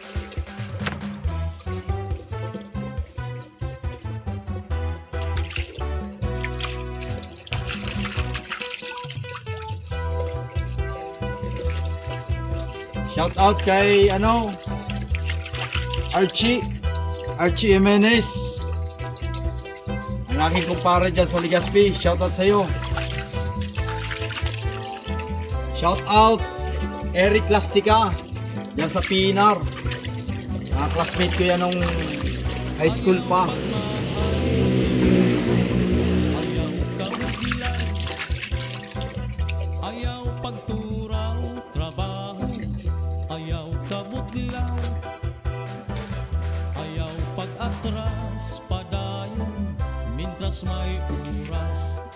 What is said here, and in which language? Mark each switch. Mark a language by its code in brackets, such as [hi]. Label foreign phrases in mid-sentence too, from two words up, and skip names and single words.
[en] Shout out [tl] kay Archie Jimenez, ang aking kumpare dyan sa Legazpi. [en] Shout out [tl] sa iyo. [en] Shout out [tl] Eric Lastica dyan sa Pinar. Classmate ko yan nung [en] High school [tl] pa. [ceb] Ayaw kabutilan, ayaw pagturaw, trabaho, ayaw kabutlaw, ayaw pag-atras, padayon, mintras may oras.